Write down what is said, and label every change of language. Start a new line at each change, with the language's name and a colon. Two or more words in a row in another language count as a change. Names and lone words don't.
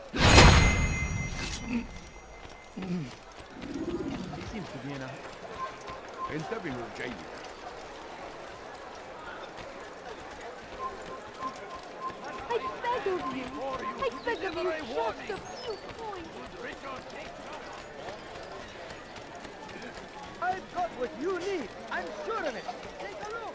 Turkish: Bizim Kubiyena.
Arabic: انتبهوا جيدا.
English: I beg of you. I beg of you, just a few coins. I've got what you need. I'm sure of it. Take a look.